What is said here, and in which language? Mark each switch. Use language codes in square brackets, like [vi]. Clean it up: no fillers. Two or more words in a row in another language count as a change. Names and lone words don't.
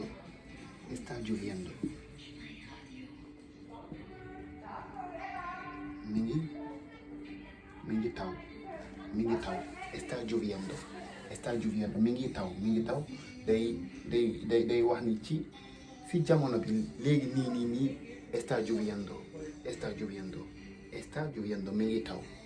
[es] Está lloviendo. [wo] Mi ngi taw. [es] Está lloviendo. [wo] mi ngi taw day wax ni ci jamono bi léegi nii [es] está lloviendo [wo] mi ngi taw.